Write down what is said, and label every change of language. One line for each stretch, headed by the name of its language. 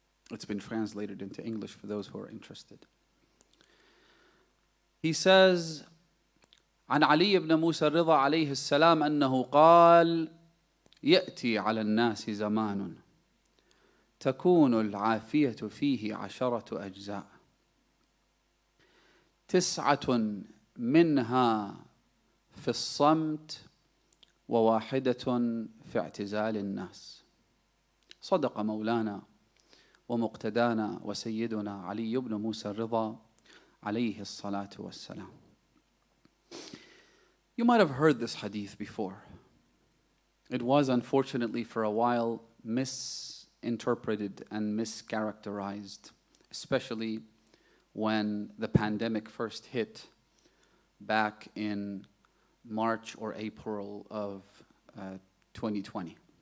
English: It's been translated into English for those who are interested. He says,
Arabic: عن علي بن موسى الرضا عليه السلام أنه قال: يأتي على الناس زمان تكون العافية فيه 10 أجزاء، 9 منها في الصمت و1 في اعتزال الناس. صدق مولانا ومقتدانا وسيدنا علي بن موسى الرضا عليه الصلاة والسلام.
English: You might have heard this hadith before. It was unfortunately for a while misinterpreted and mischaracterized, especially when the pandemic first hit back in March or April of 2020.